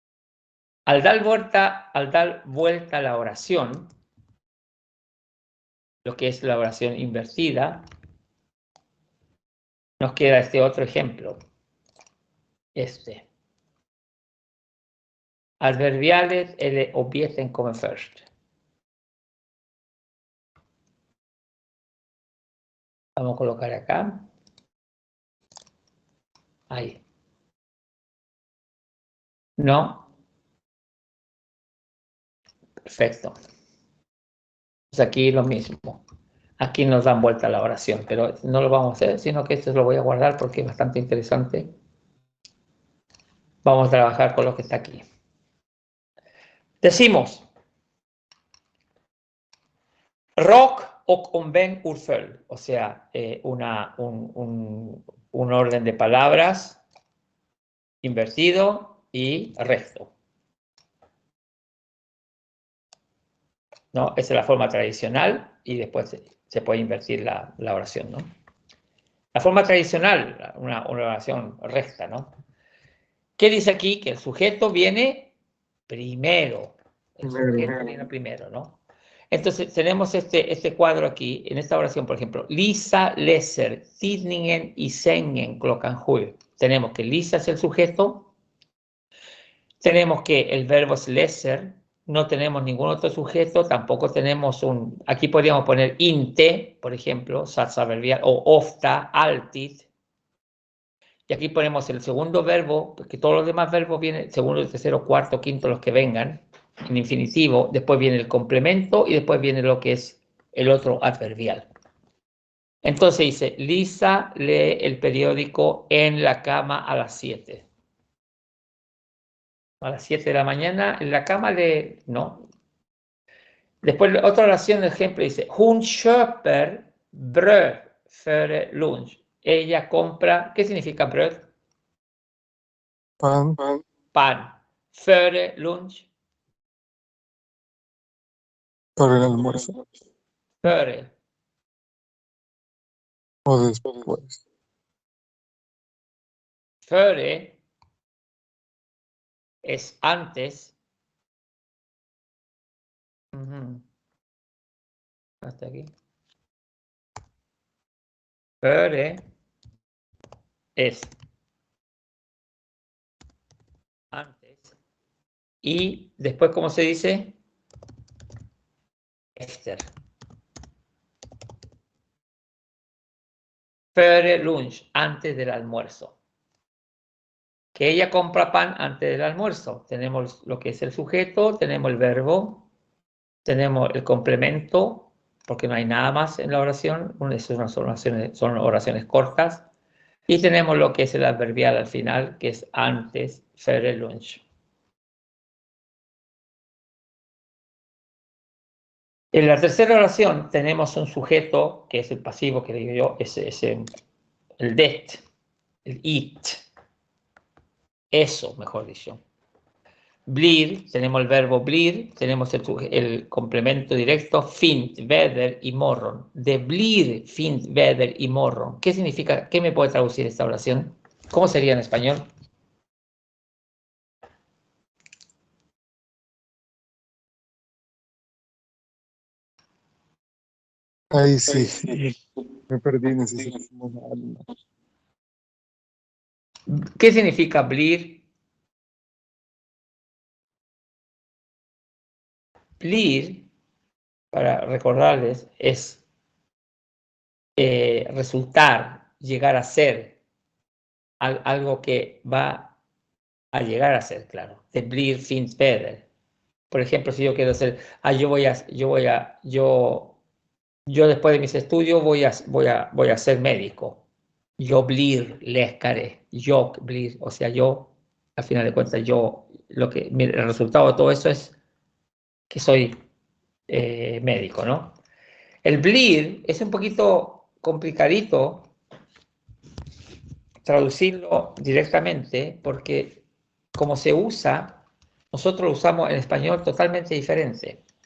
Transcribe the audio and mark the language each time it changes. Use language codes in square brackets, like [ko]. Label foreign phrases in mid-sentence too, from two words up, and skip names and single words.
[es] Al dar vuelta a la oración, lo que es la oración invertida, nos queda este otro ejemplo. [sv] Adverbiales eller objekten kommer först. [es] Vamos a colocar acá. Ahí. No. Perfecto. Pues aquí lo mismo. Aquí nos dan vuelta la oración, pero no lo vamos a hacer, sino que esto lo voy a guardar porque es bastante interesante. Vamos a trabajar con lo que está aquí. Decimos, [sv] rock och omvänd ordföljd, [es] o sea, un orden de palabras invertido y recto. ¿No? Esa es la forma tradicional y después se puede invertir la oración, ¿no? La forma tradicional, una oración recta, ¿no? ¿Qué dice aquí? Que el sujeto viene primero. El sujeto viene primero, ¿no? Entonces tenemos este cuadro aquí, en esta oración, por ejemplo, [sv] Lisa läser tidningen i sängen klockan 7. [es] Tenemos que Lisa es el sujeto, tenemos que el verbo es läser, no tenemos ningún otro sujeto, tampoco tenemos aquí podríamos poner inte, por ejemplo, satsadverbial, o [sv] ofta, alltid. [es] Y aquí ponemos el segundo verbo, porque todos los demás verbos vienen, segundo, tercero, cuarto, quinto, los que vengan, en infinitivo, después viene el complemento y después viene lo que es el otro adverbial. Entonces dice, Lisa lee el periódico en la cama a las 7. A las 7 de la mañana, en la cama lee, no. Después otra oración de ejemplo dice, [sv] Hon köper bröd före lunch. [es] Ella compra, ¿qué significa bröd? Pan. [sv] Pan. Före lunch. [es] Para el almuerzo. [sv] Före. [es] O después. Före es antes. Hasta aquí. Före es antes. Y después, ¿cómo se dice? [sv] Efter. Före lunch, [es] antes del almuerzo. Que ella compra pan antes del almuerzo. Tenemos lo que es el sujeto, tenemos el verbo, tenemos el complemento, porque no hay nada más en la oración, son oraciones cortas, y tenemos lo que es el adverbial al final, que es antes, [sv] före lunch. [es] En la tercera oración tenemos un sujeto, que es el pasivo, que digo yo, es el det, el it, eso, mejor dicho. Blir, tenemos el verbo blir, tenemos el complemento directo, [sv] fint, väder y morgon. De blir, fint, väder y morgon. [es] ¿Qué significa? ¿Qué me puede traducir esta oración? ¿Cómo sería en español? Ahí sí. Me perdí, necesitamos algo. ¿Qué significa blir? [sv] Blir, [es] para recordarles, es resultar, llegar a ser, algo que va a llegar a ser, claro. [sv] De blir, fint, väder. [es] Por ejemplo, si yo quiero hacer, yo después de mis estudios voy a ser médico. [sv] Yo blir läkare, yo blir, [es] o sea, yo, al final de cuentas, el resultado de todo eso es que soy médico, ¿no? El blir es un poquito complicadito traducirlo directamente porque como se usa, nosotros lo usamos en español totalmente diferente.